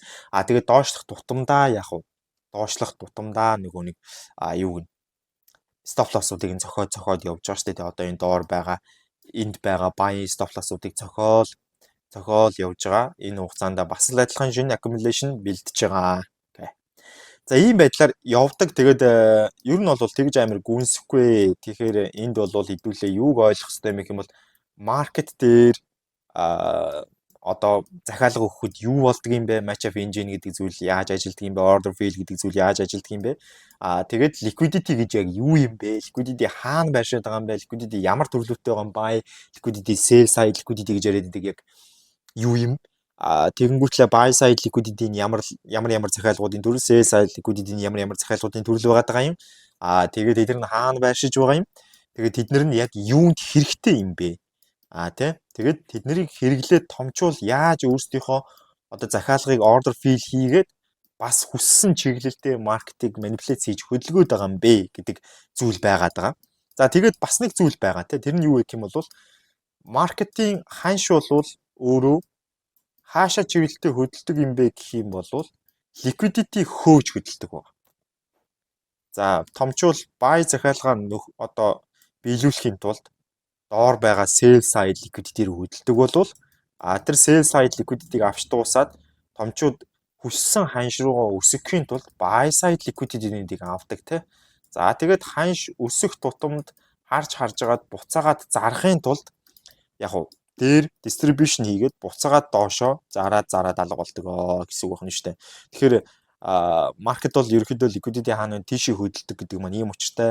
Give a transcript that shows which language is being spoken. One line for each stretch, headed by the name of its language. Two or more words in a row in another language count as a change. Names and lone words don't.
Mongolian: Тэгээд доошлох тутамдаа нөгөө нэг юу гэнэ
English: stop loss-
Mongolian: уудыг нь цохоод явж байгаа шүү дээ. Одоо энэ доор байгаа энд байгаа
English: buy stop loss-
Mongolian: уудыг цохоод явж байгаа. Энэ хугацаанд бас л адилхан шинэ accumulation бэлдэж байгаа. За ийм байдлаар явдаг. Тэгээд ер нь бол тэгж амар гүнсэхгүй. Тэгэхээр энд бол хэдүүлээ юуг ойлгох хэрэгтэй юм бэ гэх юм бол маркет дээр одоо захиалга өгөхөд юу болдго юм бэ?
English: Match of engine
Mongolian: гэдэг зүйл яаж ажилтдаг юм бэ?
English: Order fill
Mongolian: гэдэг зүйл яаж ажилтдаг юм бэ? Тэгээд liquidity гэж яг юу юм бэ? Liquidity хаана байршаад байгаа юм бэ? Liquidity ямар төрлөөтэй байгаа юм?
English: Buy, liquidity, sell side liquidity
Mongolian: гэж яриад байдаг яг юу юм? Тэгэнгүүтлээ
English: buy side liquidity-
Mongolian: ийн ямар захиалгуудын төрөл,
English: sell side liquidity-
Mongolian: ийн ямар захиалгуудын төрөл байгаа юм? Тэгээд эдгээр нь хаана байршиж байгаа юм? Тэгээд тэднэр нь яг юунд хэрэгтэй юм бэ? Тэгээд тэднийг хэрэглээд томчвол яаж өөрсдийнхөө одоо захиалгыг
English: order fill
Mongolian: хийгээд бас хүссэн чиглэлтэй маркетинг манипуляц хийж хөдөлгөөд байгаа юм бэ гэдэг зүйл байгаад байгаа. За тэгээд бас нэг зүйл байгаа тэр нь юу гэх юм бол маркетинг ханш болвол өөрөө хаашаа чиглэлтэй хөдөлдөг юм бэ гэх юм бол liquidity хөөж хөдөлдөг байна. За томчвол buy захиалгаа одоо биелүүлэхийн тулд доор байгаа
English: sell side liquidity-
Mongolian: ээр хөдөлдөг болвол тэр
English: sell side liquidity-
Mongolian: г авч дуусаад томчууд хүссэн ханш руугаа өсөхийн тулд
English: buy side liquidity-
Mongolian: ийг авдаг тий. За тэгээд ханш өсөх тутамд харж агаад буцаагаад зарахын тулд яг уу дээр distribution хийгээд буцаагаад доошоо зараад алга болдог гэсэн үг байна шүү дээ. Тэгэхээр маркет бол ерөөхдөө liquidity хаана тийшээ хөдөлдөг гэдэг маань ийм учиртай.